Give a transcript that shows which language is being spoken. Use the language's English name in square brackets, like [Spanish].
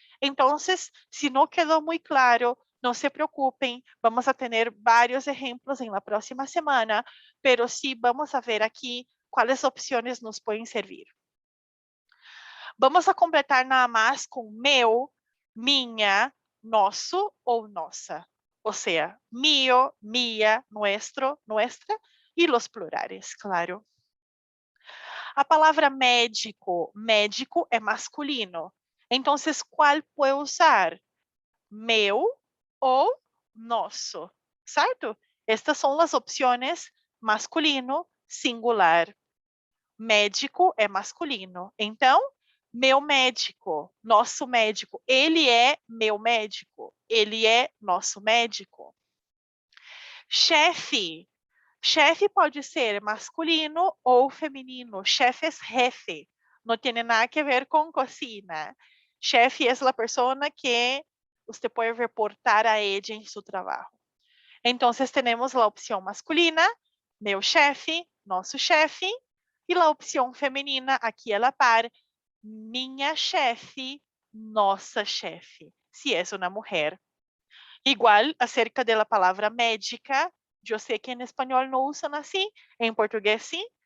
[Portuguese] Então, se não quedou muito claro, não se preocupem, vamos a ter vários exemplos em la próxima semana, [Spanish] pero sí vamos [Portuguese] a ver aqui quais opções nos podem servir. Vamos a completar nada mais com meu, minha, nosso ou nossa. [Spanish] Ou seja, mío, mía, nuestro, nuestra e los plurales, claro. [Portuguese] A palavra médico, médico é masculino. Então, qual pode usar? Meu ou nosso, certo? Estas são as opções masculino, singular. Médico é masculino. Então, meu médico, nosso médico. Ele é meu médico. Ele é nosso médico. Chefe. Chefe pode ser masculino ou feminino. Chefe é jefe. Não tem nada a ver com cocina. Chefe é a pessoa que [Spanish] Usted puede reportar a ella en su trabajo. Entonces tenemos la opción masculina, [Portuguese] meu chefe, nosso chefe, [Spanish] e a opção feminina aqui a la par, [Portuguese] minha chefe, nossa chefe, se é uma mulher. Igual acerca da palavra médica, eu sei que em espanhol não usam assim, em português sim.